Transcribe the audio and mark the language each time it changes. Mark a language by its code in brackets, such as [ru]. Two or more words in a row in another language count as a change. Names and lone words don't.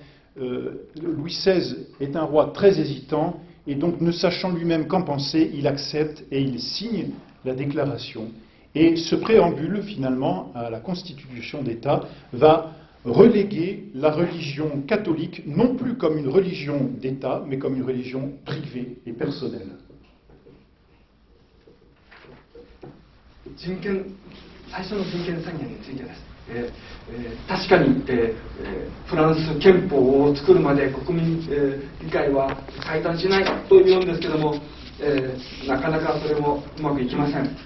[fr] Louis XVI est un roi très hésitant, et donc ne sachant lui-même qu'en penser, il accepte et il signe la déclaration. Et ce préambule, finalement, à la constitution d'État, va reléguer la religion catholique, non plus comme une religion d'État, mais comme une religion privée et personnelle. [ja] 最初の人権宣言についてです。確かに、フランス憲法を作るまで国民、議会は解散しないと言うんですけども、なかなかそれもうまくいきません。